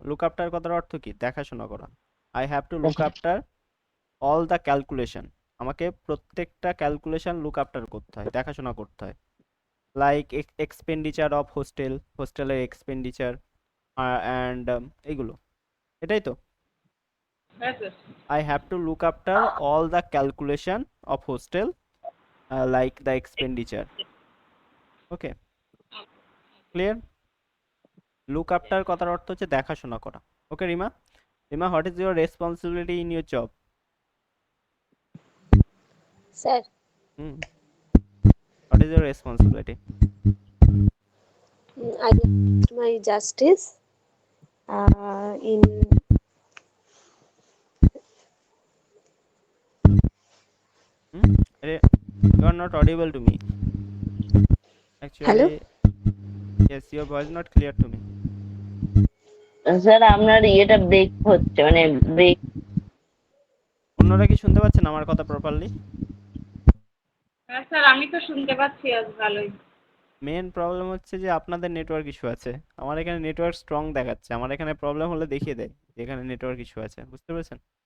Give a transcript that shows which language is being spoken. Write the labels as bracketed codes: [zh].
[bn] Look after কথার অর্থ কি? দেখাশোনা করা। [en] I have to look after all the calculation, [bn] আমাকে প্রত্যেকটা ক্যালকুলেশন লুক আফটার করতে হয়, দেখাশোনা করতে হয়। [en] like expenditure of hostel, [bn] হোস্টেলের এক্সপেন্ডিচার অ্যান্ড এইগুলো, এটাই তো। হ্যাঁ sir. [en] I have to look after all the calculation of hostel, like the expenditure. Okay, clear? [bn] Look after কথার অর্থ হচ্ছে দেখাশোনা করা। Okay, Rima? [en] Rima, what is your responsibility in your job? [bn] Sir [en] What is your responsibility? I did my justice in You are not audible to me. Actually, Hello? yes, your voice is not clear to me. [bn] Sir আপনার ইয়েটা break হচ্ছে, মানে break. অন্যরা কি শুনতে পাচ্ছেন আমার কথা প্রপারলি? হ্যাঁ স্যার, আমি তো শুনতে পাচ্ছি আজ ভালোই। মেন প্রবলেম হচ্ছে যে আপনাদের নেটওয়ার্ক ইস্যু আছে। আমার এখানে নেটওয়ার্ক স্ট্রং দেখাচ্ছে, আমার এখানে প্রবলেম হলে দেখিয়ে দেয় যে এখানে নেটওয়ার্ক ইস্যু আছে, বুঝতে পেরেছেন?